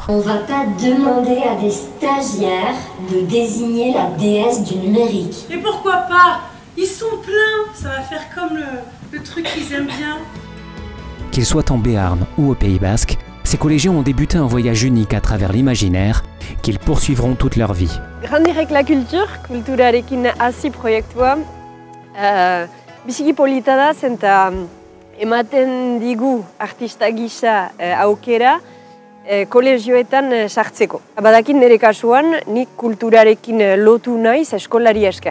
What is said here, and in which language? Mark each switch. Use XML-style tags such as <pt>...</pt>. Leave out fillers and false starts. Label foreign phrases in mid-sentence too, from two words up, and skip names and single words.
<fr>On va pas demander à des stagiaires de désigner la déesse du numérique. Et pourquoi pas? Ils sont pleins, ça va faire comme le truc qu'ils aiment bien. Qu'ils soient en Béarn ou au Pays Basque, ces collégiens ont débuté un voyage unique à travers l'imaginaire qu'ils poursuivront toute leur vie. Grandir avec la culture,</fr> <eu>kulturarekin hasi proiektua. Biziki polita da, zenta ematen digu artista gisa aukera kolegioetan sartzeko. Badakit nire kasuan, nik kulturarekin lotu naiz eskolari esker.</eu>